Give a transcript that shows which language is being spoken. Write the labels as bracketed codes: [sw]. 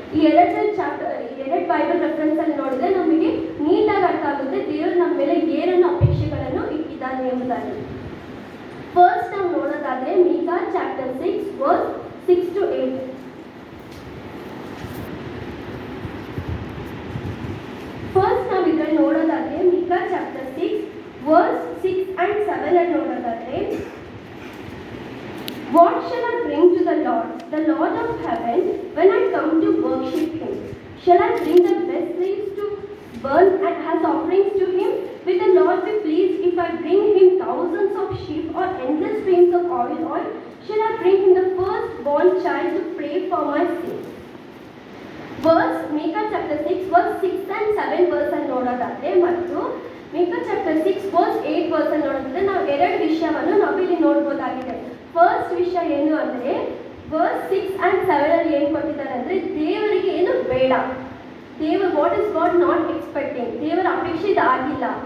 [kn] ಈ ಎರಡು Bible reference ಅಲ್ಲಿ ನೋಡಿದ್ರೆ ನಮಗೆ ನೀಟಾಗಿ ಅರ್ಥ ಆಗುತ್ತೆ ದೇವರು ನಮ್ಮ ಮೇಲೆ ಏನನ್ನು ಅಪೇಕ್ಷೆಗಳನ್ನು ಇಟ್ಟಿದ್ದಾನೆ ಎಂಬುದಾಗಿ. ಫಸ್ಟ್ ನಾವು ನೋಡೋದಾದ್ರೆ Micah chapter 6 verse 6 to 8. First ನಾವು ಇದರಲ್ಲಿ ನೋಡೋದಾದ್ರೆ ಮೀಕಾ ಚಾಪ್ಟರ್ 6 ವರ್ಸ್ 6 and 7 ಅಲ್ಲಿ ನೋಡೋದಾದ್ರೆ, [en] What shall I bring to the Lord of heaven, when I come to worship him? Shall I bring the best leaves to burn and as offerings to him? Will the Lord be pleased if I bring him thousands of sheep or endless streams of oil? Shall I bring him the firstborn child to pray for my sin? [kn] Verse Micah chapter 6 verse 6 and 7 verse ಅಲ್ಲಿ ನೋಡೋದಾದ್ರೆ ಮತ್ತು Micah chapter 6 verse 8 verse ಅಲ್ಲಿ ನೋಡೋದಾದ್ರೆ ನಾವು 2 ವಿಷಯವನ್ನು ನಾವಿಲ್ಲಿ ನೋಡ್ಬೋದಾಗಿದೆ. First ವಿಷಯ ಏನು ಅಂದರೆ ವರ್ಸ್ 6 and 7 ಅಲ್ಲಿ ಏನು ಕೊಟ್ಟಿದ್ದಾರೆ ಅಂದರೆ ದೇವರಿಗೆ ಏನು ಬೇಡ, [en] what is God not expecting, [kn] ದೇವರ ಅಪೇಕ್ಷೆ ಆಗಿಲ್ಲ.